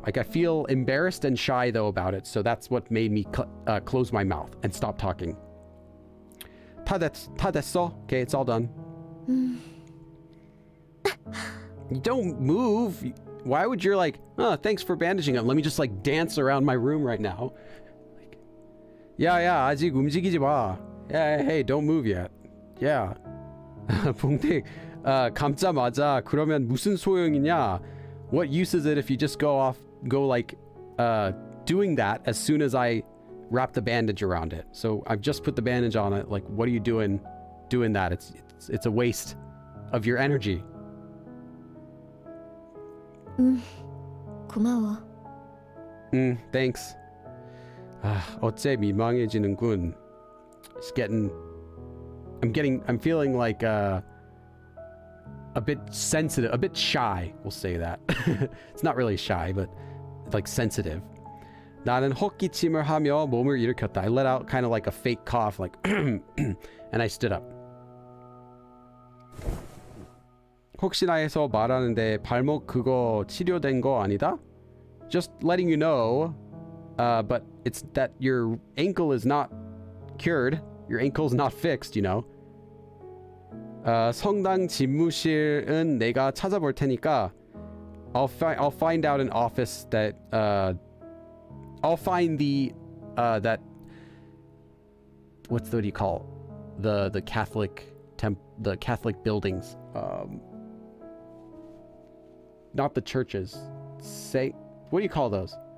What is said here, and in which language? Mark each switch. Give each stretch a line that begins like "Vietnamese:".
English: Like I feel embarrassed and shy though about it, so that's what made me close my mouth and stop talking.
Korean: 다 됐어?
English: Okay, it's all done. You don't move. Why would you like, oh, thanks for bandaging it. Let me just like dance around my room right now. Like, yeah,
Korean: 아직 움직이지 마.
English: Yeah, hey, don't move yet. Yeah.
Korean: 봉택, 감자마자 그러면 무슨 소용이냐?
English: What use is it if you just go like doing that as soon as I wrap the bandage around it? So I've just put the bandage on it. Like, what are you doing that? It's a waste of your energy.
Korean: 고마워.
English: Thanks.
Korean: 어째 민망해지는군.
English: I'm feeling like a bit sensitive, a bit shy. We'll say that. It's not really shy, but like sensitive.
Korean: 나는 헛기침을 하며 몸을 일으켰다.
English: I let out kind of like a fake cough, like, and I stood up.
Korean: 혹시나 해서 말하는데 발목 그거 치료된 거 아니다?
English: Just letting you know, but it's that your ankle is not cured. Your ankle's not fixed, you know.
Korean: 성당 집무실은 내가 찾아볼 테니까
English: I'll find out an office that I'll find the that what do you call the Catholic the Catholic buildings, not the churches. What do you call those?